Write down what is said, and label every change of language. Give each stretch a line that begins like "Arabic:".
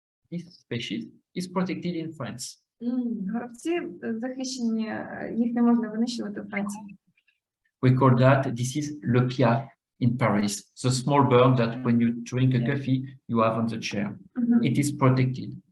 English: This species is protected in France.
Ukrainian: Горобці захищені, їх не можна винищувати в Франції.
English: We call that, this is le piaf in Paris, the small bird that when you drink a coffee, you have on the chair. It is protected.